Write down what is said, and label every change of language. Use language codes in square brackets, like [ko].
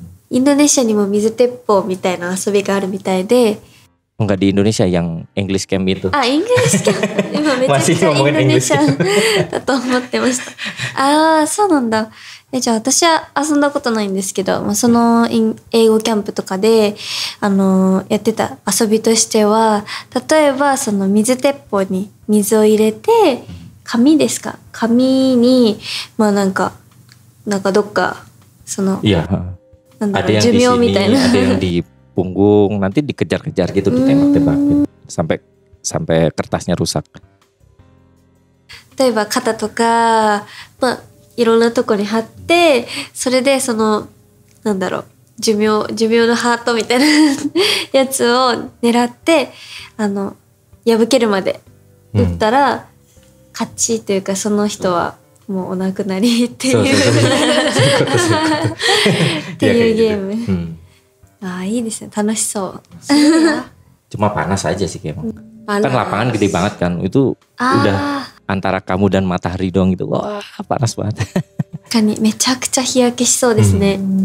[ja] インドネシアにも水鉄砲みたいな遊びがあるみたいで。 [id] Enggak di Indonesia yang English camp itu. [ja] あ、イングリッシュキャンプ。今めちゃくちゃインドネシアだと思ってました。ああ、そうなんだ。じゃあ私は遊んだことないんですけど、その英語キャンプとかでやってた遊びとしては、例えばその水鉄砲に水を入れて、紙ですか？紙にまあなんかどっかその、なんだろう、寿命みたいな。 [id] ada yang di punggung, nanti dikejar-kejar gitu, ditembak-tembakin sampai kertasnya rusak. [ja] 例えば肩とか、まあいろんなとこに貼って、それでそのなんだろう、寿命のハートみたいなやつを狙って破けるまで打ったら勝ちというか、その人はもうお亡くなりってそうそういうそうっていうゲーム。いいですね、楽しそう。 [id] Cuma panas aja sih kayak emang. Kan Panas. lapangan gede banget kan. Itu udah antara kamu dan matahari doang gitu. Wah, panas banget. [ja] 確かにめちゃくちゃ日焼けしそうですね。